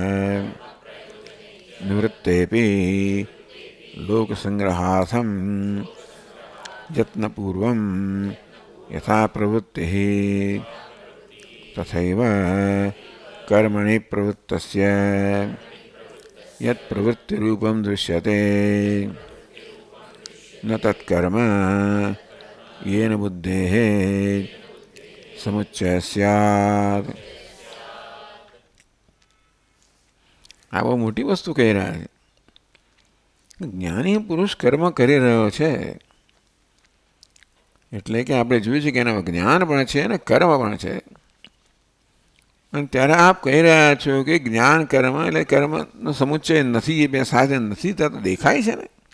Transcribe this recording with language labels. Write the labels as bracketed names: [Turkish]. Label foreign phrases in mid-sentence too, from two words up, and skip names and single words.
[Sanskrit] નિવૃત્તેપી લોકસંગ્રહાર્થમ યત્નપૂર્વમ યથા પ્રવૃત્તિ તથૈવ કર્મણિ પ્રવૃત્તસ્ય યત પ્રવૃત્તિરૂપમ દૃશ્યતે ન તત્કર્મ येन बुद्धेः समुच्चय स्यात्. [Gujarati] આ બહુ મોટી વસ્તુ કહી રહ્યા છે. જ્ઞાની પુરુષ કર્મ કરી રહ્યો છે એટલે કે આપણે જોયું છે કે એના જ્ઞાન પણ છે અને કર્મ પણ છે. અને ત્યારે આપ કહી રહ્યા છો કે જ્ઞાન કર્મ એટલે કર્મનો સમુચ્ચય નથી, એ બે સાથે નથી થતો દેખાય છે ને.